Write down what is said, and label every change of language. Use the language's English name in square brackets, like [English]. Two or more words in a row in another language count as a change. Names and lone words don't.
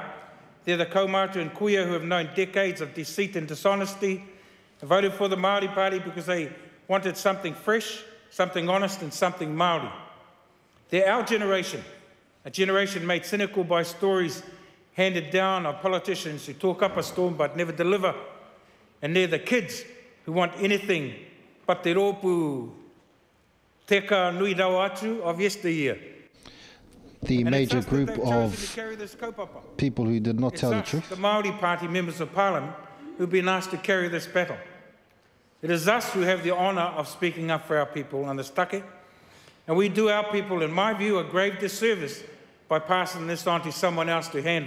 [English] They're the kaumātua and kuia who have known decades of deceit and dishonesty and voted for the Māori Party because they wanted something fresh, something honest and something Māori. They're our generation, a generation made cynical by stories handed down of politicians who talk up a storm but never deliver. And they're the kids who want anything but [Māori] te rōpū teka nui rau atu [English] of yesteryear. The major group of people who did not tell the truth. The Māori Party members of Parliament who've been asked to carry this battle. It is us who have the honour of speaking up for our people on this take, and we do our people, in my view, a grave disservice by passing this on to someone else to handle.